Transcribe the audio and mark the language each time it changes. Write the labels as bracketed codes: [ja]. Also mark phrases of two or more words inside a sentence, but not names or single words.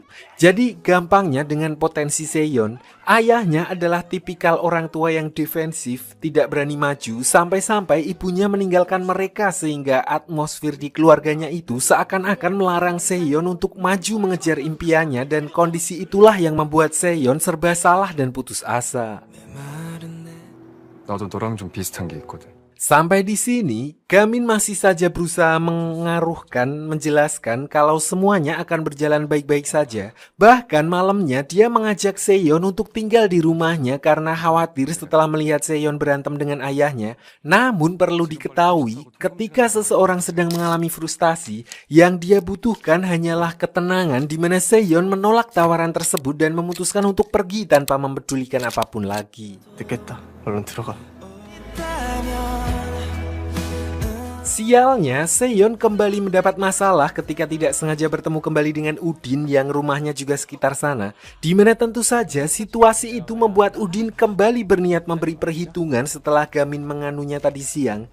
[id] Jadi gampangnya dengan potensi Sehun, ayahnya adalah tipikal orang tua yang defensif, tidak berani maju, sampai-sampai ibunya meninggalkan mereka sehingga atmosfer di keluarganya itu seakan-akan melarang Sehun untuk maju mengejar impiannya, dan kondisi itulah yang membuat Sehun serba salah dan putus asa. [ko] 나도 너랑 좀 비슷한 게 있거든. [id] Sampai di sini, Gamin masih saja berusaha menjelaskan kalau semuanya akan berjalan baik-baik saja. Bahkan malamnya dia mengajak Sehun untuk tinggal di rumahnya karena khawatir setelah melihat Sehun berantem dengan ayahnya. Namun perlu diketahui, ketika seseorang sedang mengalami frustasi, yang dia butuhkan hanyalah ketenangan, di mana Sehun menolak tawaran tersebut dan memutuskan untuk pergi tanpa mempedulikan apapun lagi. [ko] 늦겠다. 얼른 들어가. [id] Sialnya, Sehun kembali mendapat masalah ketika tidak sengaja bertemu kembali dengan Udin yang rumahnya juga sekitar sana, di mana tentu saja situasi itu membuat Udin kembali berniat memberi perhitungan setelah Gamin menganunya tadi siang.